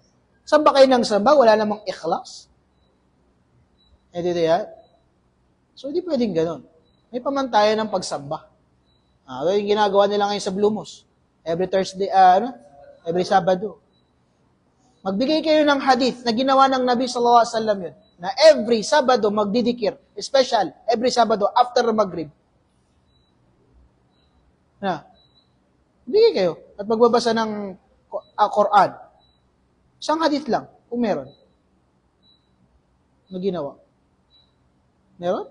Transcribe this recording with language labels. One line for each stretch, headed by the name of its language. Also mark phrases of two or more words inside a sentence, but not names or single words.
Filipino: Samba kayo ng samba, wala namang ikhlas. Dito yan. So, hindi pwedeng ganun. May pamantayan ng pagsamba. Yung ginagawa nila ngayon sa Blue Moss.
English: Every Thursday, every
Filipino: Sabado. Magbigay kayo ng hadith na ginawa ng Nabi
Arabic: sallallahu alaihi wasallam
Filipino: yun. Na every Sabado magdidikir.
English: Special, every
Filipino: Sabado after Maghrib. Bigay kayo. At magbabasa ng Quran. Isang hadith lang, kung meron. Na ginawa. Meron?